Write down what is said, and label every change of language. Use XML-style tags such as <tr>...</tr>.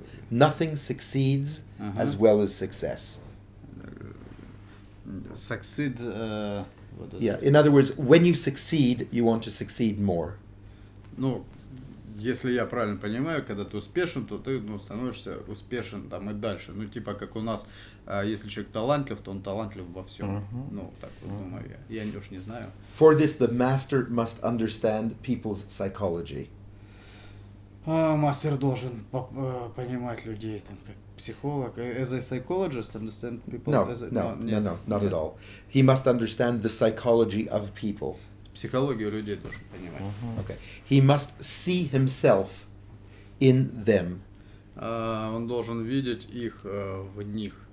<en>Nothing succeeds as well as success. succeed. What is Yeah, it? in other words, when you succeed, you want to succeed more.</en> <ru>Ну, если я правильно понимаю, когда ты успешен, то ты, ну, становишься успешен там и дальше. Ну, типа как у нас, если человек талантлив, то он талантлив во всем. Ну, так вот думаю я. Я уж не знаю.</ru> <en>For this, the master must understand people's psychology.</en> <ru>Мастер должен понимать людей, там, как психолог.</ru> <en>As a psychologist, understand people. No, as a, no,</en> <ru>нет,</ru> <en>not</en> <ru>нет.</ru> <en>at all. He must understand the psychology of people.</en> <ru>Психологию людей должен понимать.</ru> <en>Okay. He must see himself in them.</en> <ru>Он должен видеть их в них.</ru>